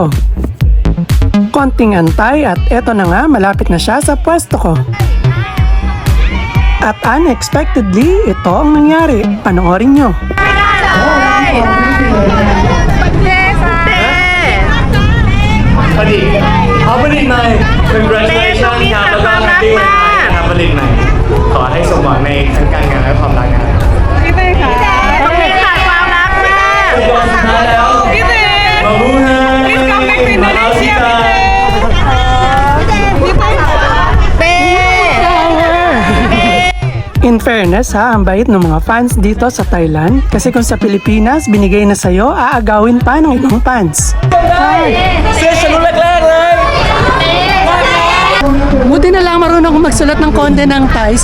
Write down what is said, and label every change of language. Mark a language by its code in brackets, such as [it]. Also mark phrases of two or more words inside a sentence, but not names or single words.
[tl] Konting antay at eto na nga, malapit na siya sa pwesto ko. At unexpectedly, ito ang nangyari. Panoorin nyo. [th] Hapalit na congratulations ครับแล้วก็ [en] happy Valentine [th] ครับผลิตใหม่ขอให้สมหวังในทั้งการงานและความรักนะครับ พี่เต้ค่ะต้องมีขาดความรักมาก สุดท้ายแล้ว พี่เต้ [tl] Mabuhay! [en] Please come back to [tl] Mahal [en] Indonesia, [tl] kita! [th] พี่เต้เป้ [en] In fairness [tl] ha, ang bait ng mga fans dito sa Thailand kasi kung sa Pilipinas binigay na sa'yo, aagawin pa ng ibang fans. Buti na lang marunong akong magsulat ng konti ng Thai.